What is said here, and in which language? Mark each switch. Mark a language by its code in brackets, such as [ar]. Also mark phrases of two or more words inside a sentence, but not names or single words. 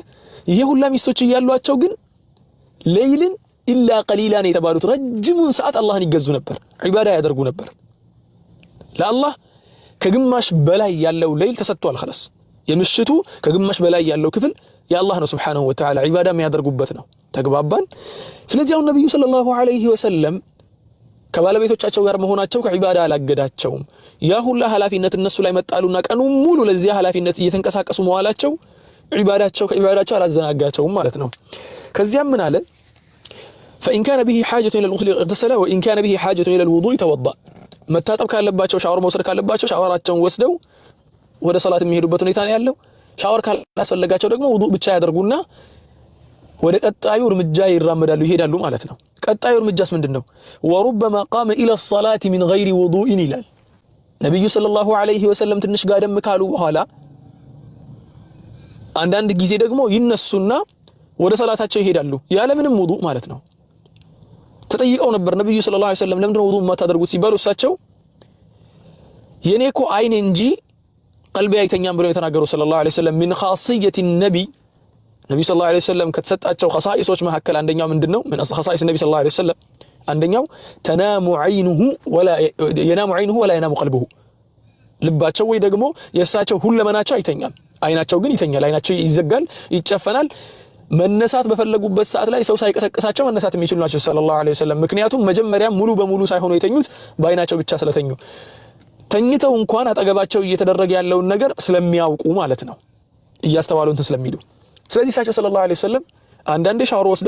[am] ይሄ ሁላ ሚስቶች ያሏቸው ግን [ar] الليل إلا قليلا [am] የተባሉት ረጅሙን ሰዓት አላህን ይገዙ ነበር፣ ዒባዳ ያደርጉ ነበር። ለአላህ ከግማሽ በላይ ያለው ሌሊል ተሰጥቷል። خلاص የምሽቱ ከግማሽ በላይ ያለው ክፍል የአላህ ነው [ar] سبحانه وتعالى [am] ዒባዳ የሚያደርጉበት ነው። ተግባባን? ስለዚህ አሁን ነብዩ [ar] صلى الله عليه وسلم [am] ከባለቤቶቻቸው ጋር መሆናቸው ከዒባዳ አላገዳቸውም። ያ ሁላ ኃላፊነት እነሱ ላይ መጣሉና ቀኑ ሙሉ ለዚያ ኃላፊነት እየተንቀሳቀሱ መዋላቸው ከዒባዳቸው አላዘናጋቸውም ማለት ነው። ከዚያም ምን አለ? [ar] فإن كان به حاجة إلى الغسل اغتسل وإن كان به حاجة إلى الوضوء توضأ [am] መታጠብ ካለባቸው ሻወር መውሰድ ካለባቸው ሻወራቸውን ወስደው ወደ ሶላት የሚሄዱበት ሁኔታ ነው ያለው። ሻወር ካላስፈለጋቸው ደግሞ ውዱእ ብቻ ያደርጉና ወደ ቀጣዩ እርምጃ ይራመዳሉ ይሄዳሉ ማለት ነው። ቀጣዩ እርምጃስ ምንድነው? [ar] وربما قام إلى الصلاة من غير وضوء [am] ይላል ነብዩ [ar] صلى الله عليه وسلم። [am] ትንሽ ጋደም ካሉ በኋላ አንዳንድ ጊዜ ደግሞ ይነሱና ወደ ሶላታቸው ይሄዳሉ ያለ ምንም ውዱእ ማለት ነው። ተጠይቀው ነበር ነብዩ [ar] صلى الله عليه وسلم [am] ለምንድነው ውዱእ የማታደርጉት ሲባሉ እሳቸው የኔኮ አይኔ እንጂ ቀልቤ አይተኛም ብለው የተናገሩ [ar] صلى الله عليه وسلم። من خاصية النبي [am] ነብዩ [ar] صلى الله عليه وسلم [am] ከተሰጣቸው ኸሳኢሶች መካከል አንደኛው ምንድነው? [ar] من خصائص النبي صلى الله عليه وسلم [am] አንደኛው [ar] تنام عينه ولا ينام عينه ولا ينام قلبه። [am] ልባቸው ወይ ደግሞ የእሳቸው ሁለመናቸው አይተኛም፣ አይናቸው ግን ይተኛል። አይናቸው ይዘጋል፣ ይጨፈናል። መነሳት በፈለጉበት ሰዓት ላይ ሰው ሳይቀሰቅሳቸው መነሳት የሚችሉ ናቸው [ar] صلى الله عليه وسلم። [am] ምክንያቱም መጀመሪያ ሙሉ በሙሉ ሳይሆኑ የተኙት በአይናቸው ብቻ ስለተኙ ተኝተው እንኳን አጠገባቸው እየተደረገ ያለውን ነገር ስለሚያውቁ ማለት ነው፣ እያስተዋሉ እንትን ስለሚሉ። ስለዚህ እሳቸው [ar] صلى الله عليه وسلم [am] አንዳንዴ ሻወር ወስደው